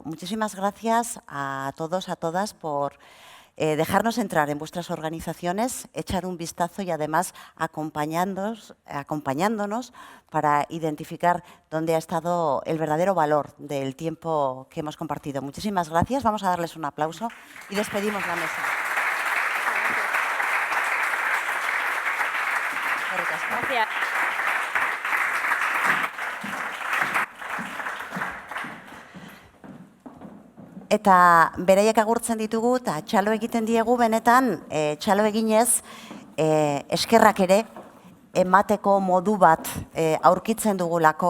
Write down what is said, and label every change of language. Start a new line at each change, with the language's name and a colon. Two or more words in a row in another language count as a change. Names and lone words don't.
Spanish: Muchísimas gracias a todos, a todas por dejarnos entrar en vuestras organizaciones, echar un vistazo y además acompañándonos para identificar dónde ha estado el verdadero valor del tiempo que hemos compartido. Muchísimas gracias. Vamos a darles un aplauso y despedimos la mesa. Gracias.
Basque: Eta beraiek agurtzen ditugu eta txalo egiten diegu benetan, txalo eginez eskerrak ere emateko modu bat aurkitzen dugulako.